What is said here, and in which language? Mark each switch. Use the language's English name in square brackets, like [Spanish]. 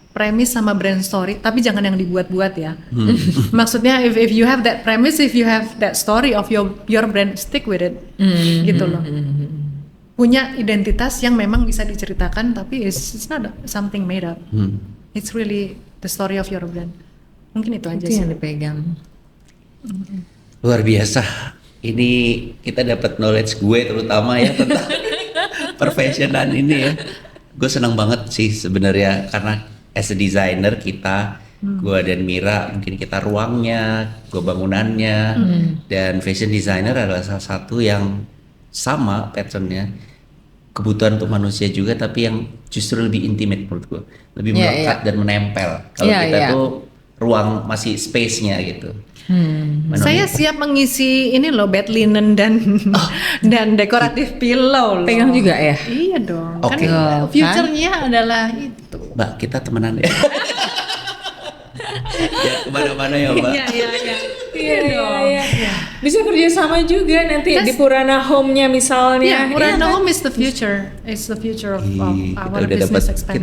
[Indonesian] premis sama brand story, tapi jangan yang dibuat-buat ya. Maksudnya [English] if you have that premise, if you have that story of your brand, stick with it, [Indonesian] gitu loh. Punya identitas yang memang bisa diceritakan, tapi [English] it's not something made up. It's really the story of your brand. [Indonesian] Mungkin itu aja Itu sih. yang dipegang. Luar biasa. Ini kita dapat knowledge gue terutama ya tentang profesionan ini ya. Gue senang banget sih sebenarnya karena [English] as a designer [Indonesian] kita, gue dan Mira mungkin kita ruangnya, gue bangunannya, dan fashion designer adalah salah satu yang sama patternnya. Kebutuhan untuk manusia juga, tapi yang justru lebih intimate menurut gue, lebih melekat dan menempel. Kalau kita tuh ruang masih space-nya gitu. Saya siap mengisi ini loh, bed linen dan dekoratif pillow loh. Pegang juga ya? Iya dong. Oke. Kan future-nya adalah itu. Mbak, kita temenan ya. Ya kemana-mana ya Mbak. Iya dong. Bisa kerja sama juga nanti di Purana Home-nya misalnya. Iya, [English] Purana Home is the future. It's the future of our business expansion.